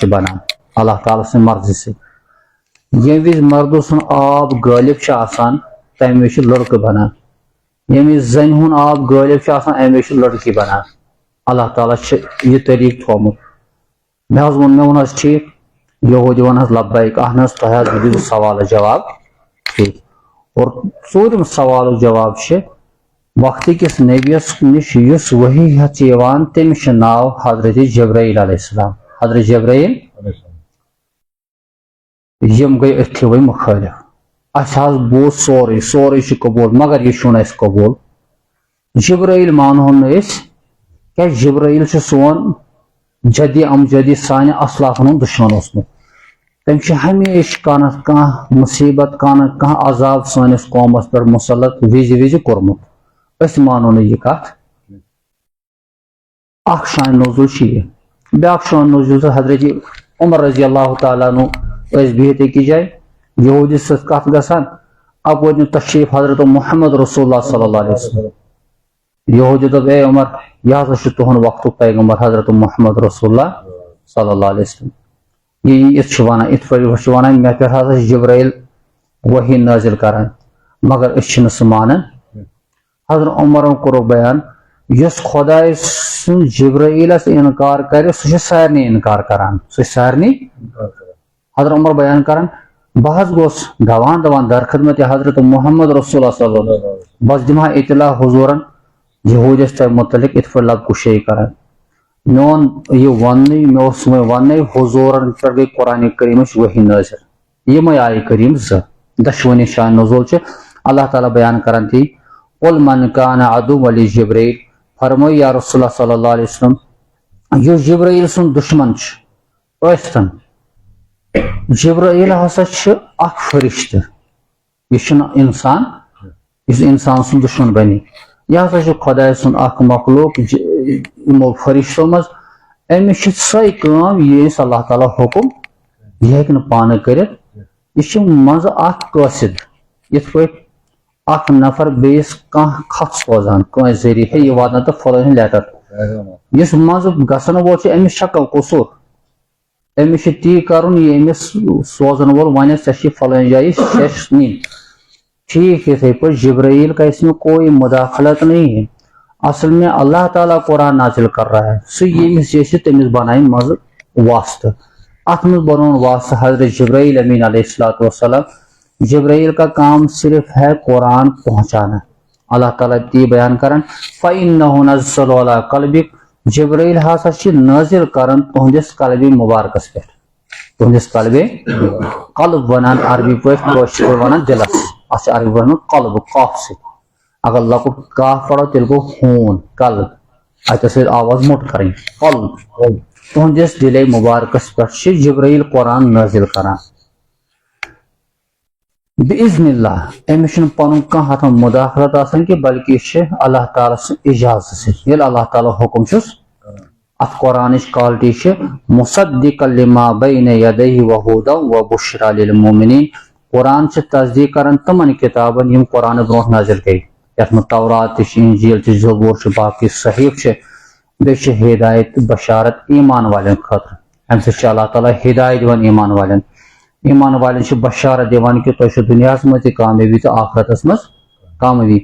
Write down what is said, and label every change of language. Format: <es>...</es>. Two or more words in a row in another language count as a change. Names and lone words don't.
<ks>بنان اللہ تعالیٰ سٕنٛدِ مرضی سۭتۍ ییٚمہِ وِزِ مردٕ سُنٛد آب غٲلب چھُ آسان تمہِ وِزِ چھُ لڑکہٕ بنان ییٚمہِ وِزِ زنہِ ہُنٛد آب غٲلب چھُ آسان امہِ وِزِ چھُ لڑکی بنان اللہ تعالیٰ چھُ یہِ طریٖقہٕ تھوٚومُت مےٚ ووٚن حظ ٹھیٖک یہوٗدی ووٚن حظ لبیک اہن حظ تۄہہِ حظ دِیِو سوالس جواب ٹھیٖک اور ژوٗرِم سوالُک جواب چھِ وقت کس نبیس نش یُس وحی ہٮ۪تھ چھِ یِوان تٔمِس چھُ ناو حضرت جبرائیل</ks> <ar>علیہ السلام.</ar> <ks>حضرت جبرائیل یِم گٔے أتھی وۄنۍ مُخٲلِف. اَسہِ حظ بوٗز سورُے چھُ قبوٗل مگر یہِ چھُنہٕ اَسہِ قبوٗل. جبرائیل مانہون نہٕ أسۍ کیٛازِ جبرائیل چھُ سون جدی امجدی سانہِ اسلافن ہُنٛد دُشمن اوسمُت. تٔمۍ چھُ ہمیشہِ کانٛہہ نتہٕ کانٛہہ مُصیبت کانٛہہ نتہٕ کانٛہہ عذاب سٲنِس قومس پٮ۪ٹھ مُسلط وِزِ کوٚرمُت. أسۍ مانو نہٕ یہِ کتھ. اکھ شان نزول چھُ یہِ. بیٛاکھ شان نزول چھُ حضرت عمر</ks> <ar>رضی اللہ تعالیٰ عنہ</ar> <ks>ٲسۍ بِہِتھ أکِس جایہِ یہوٗدِس سۭتۍ کتھ گژھان. اپٲرۍ نیوٗ تشریٖف حضرت محمد رسول اللہ</ks> <ar>صلی اللہ علیہ وسلم.</ar> <ks>یہوٗدی دوٚپ اے عمر یہِ ہسا چھُ تُہُنٛد وقتُک پیغمبر حضرت محمد رسول اللہ</ks> <ar>صلی اللہ علیہ وسلم.</ar> <ks>یہِ یِتھ چھُ ونان یِتھ پٲٹھۍ چھُ ونان مےٚ پٮ۪ٹھ ہسا چھُ جبرائیل وحی نٲزِل کران مگر أسۍ چھِنہٕ سُہ مانان. حضرت عمرن کوٚرُکھ بیان یُس خۄداے سُنٛد جبرائیلس انکار کرِ سُہ چھُ سارنٕے انکار کران. سُہ چھُ سارنٕے. حضرت عمر بیان کران بہٕ حظ گوٚوس دوان درخدمت حضرت محمد رسول اللہ</ks> <ar>صلی اللہ علیہ وسلم.</ar> <ks>بس دِمہا اطلاع حضوٗرن یہوٗدِس تۄہہِ مُتعلق یِتھ پٲٹھۍ لب کُشٲیی کران. میون یہِ وننٕے مےٚ اوس وۄنۍ وننٕے حضوٗرن پٮ۪ٹھ گٔے قرآنِ کریٖمٕچ وحی نٲزِل. یِمے آیہِ کریٖم زٕ. دۄشوٕنی شان نزول چھِ اللہ تعالیٰ بیان کران تی</ks> <ar>قل من کان عدو لجبرائیل</ar> <ks>فرمٲیِو یا رسول اللہ</ks> <ar>صلی اللہ علیہ وسلم</ar> <ks>یُس جبرائیل سُنٛد دُشمن چھُ ٲسۍتن. جبرائیل ہسا چھُ اکھ فرشتہٕ. یہِ چھُنہٕ اِنسان یُس اِنسان سُنٛد دُشمن بنہِ. یہِ ہسا چھُ خۄداے سُنٛد اکھ مخلوق یِمو فرشتو منٛز. أمِس چھِ سۄے کٲم ییٚمِس اللہ تعالیٰ حُکُم یہِ ہیٚکہِ نہٕ پانہٕ کٔرِتھ. یہِ چھُ منٛزٕ اکھ قٲصِد. یِتھ پٲٹھۍ اکھ نفر بیٚیِس کانٛہہ خط سوزان کٲنٛسہِ ذٔریعہٕ ہے یہِ واتناو تہٕ فلٲنۍ لیٹر. یُس منٛزٕ گژھن وول چھُ أمِس شکل قصوٗر. أمِس چھُ تی کرُن یہِ أمِس سوزن وول ونہِ ژےٚ چھِ فلٲنۍ جایہِ سیٚش نِنۍ. ٹھیٖک یِتھٕے پٲٹھۍ</ks> <ur>جبرائیل کا اس میں کوئی مداخلت نہیں ہے. اصل میں اللہ تعالیٰ قرآن نازل کر رہا ہے.</ur> <ks>سُہ ییٚمِس جیسے تٔمِس بنایہِ منٛزٕ واسطہٕ. اتھ منٛز بنوون واسطہٕ حضرت جبرائیل امین</ks> <ar>علیہ الصلوۃ والسلام.</ar> <ur>جبرائیل کا کام صرف ہے قرآن پہنچانا.</ur> <ks>اللہ تعالیٰ تی بیان کران</ks> <ar>فَإِنَّهُ نَزَّلُ عَلَىٰ قَلْبِكَ.</ar> <ks>جبرائیل ہسا چھِ نٲزِل کران تُہنٛدِس قلبِ مُبارکس پٮ۪ٹھ. تُہنٛدِس قلبِ قلب ونان عربی پٲٹھۍ کٲشِر پٲٹھۍ ونان دِلس. اتھ چھُ عربی پٲٹھۍ قلب قاف سۭتۍ. اگر لۄکُٹ کاف پڑو تیٚلہِ گوٚو ہوٗن قلب. اتٮ۪س سۭتۍ آواز موٚٹ کرٕنۍ قلب. تُہنٛدِس دِلے مُبارکس پٮ۪ٹھ چھِ جبرائیل قرآن نٲزِل کران.</ks> <ar>بِإِذْنِ اللہِ</ar> <ks>أمِس چھُنہٕ پنُن کانٛہہ اتھ منٛز مُداخلت آسان کینٛہہ بلکہِ یہِ چھِ اللہ تعالیٰ سٕنٛدِ اِجازت سۭتۍ. ییٚلہِ اللہ تعالیٰ حُکُم چھُس اتھ قرآنٕچ کالٹی چھِ</ks> <ar>مُصدِقًا لِمَا بَیْنَ یَدَیْہِ وَہُدًى وَبُشْرًى لِلْمُؤْمِنِیٖن.</ar> <ks>قرآن چھِ تصدیٖق کران تِمن کِتابن یِم قرآنہٕ برونٛٹھ نٲزِل گٔے. یتھ منٛز تورات تہِ چھِ انجیٖل چھِ زبور چھِ باقٕے صحیٖف چھِ. بیٚیہِ چھِ ہدایت تہٕ بشارت ایمان والٮ۪ن خٲطرٕ. امہِ سۭتۍ چھُ اللہ تعالیٰ ہدایت دِوان ایمان والٮ۪ن. ایمان والٮ۪ن چھِ بشارت دِوان کہِ تۄہہِ چھُو دُنیاہس منٛز تہِ کامیٲبی تہٕ آخرتس منٛز کامیٲبی.</ks>